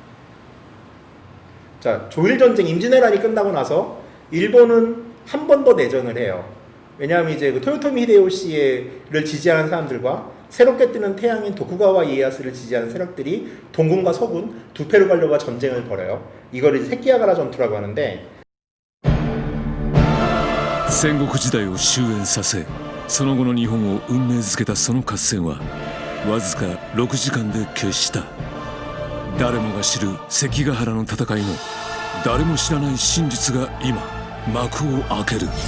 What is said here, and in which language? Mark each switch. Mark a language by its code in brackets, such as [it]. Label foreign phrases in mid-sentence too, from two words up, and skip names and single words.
[ko] 자, 조일 전쟁 임진왜란이 끝나고 나서 일본은 한 번 더 내전을 해요. 왜냐하면 이제 그 토요토미 히데요시를 지지하는 사람들과 새롭게 뜨는 태양인 도쿠가와 이에야스를 지지하는 세력들이 동군과 서군 두 페루갈려와 전쟁을 벌여요. 이걸 이제 세키야가라 전투라고 하는데 [ja] 戦国時代を終焉させその後の日本を運命づけたその合戦はわずか6時間で決した。誰もが知る関ヶ原の戦いの誰も知らない真実が今幕を開ける。